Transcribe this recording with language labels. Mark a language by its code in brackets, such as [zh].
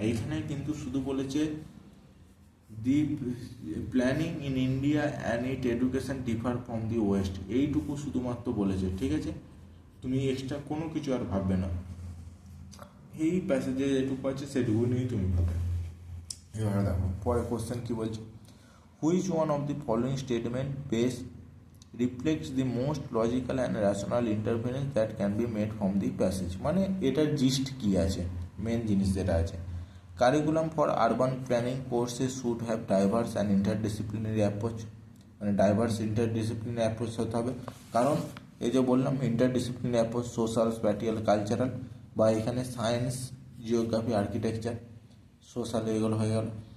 [bn] এইখানে কিন্তু শুধু বলেছে [en] the planning in India and it education differ from the west, [bn] এইটুকু শুধুমাত্র বলেছে। ঠিক আছে, তুমি এক্সট্রা কোনো কিছু আর ভাববে না, এই প্যাসেজে যেটুকু আছে সেটুকু নিয়েই তুমি ভাববে। এবার দেখো পরে কোশ্চেন কী বলছে, [en] Which one of the following statement best reflects the most logical and rational interference that can be made from the passage। [bn] মানে এটার জিস্ট কী আছে, মেন জিনিস যেটা আছে, [en] Curriculum for urban planning courses should have diverse and interdisciplinary approach. [bn] মানে diverse interdisciplinary approach হতে হবে, কারণ এই যে বললাম ইন্টারডিসিপ্লিনারি অ্যাপ্রোচ, সোশ্যাল, স্প্যাটিয়াল, কালচারাল, বা এখানে সায়েন্স, জিওগ্রাফি, আর্কিটেকচার, সোশ্যাল, এগুলো হয়ে গেল।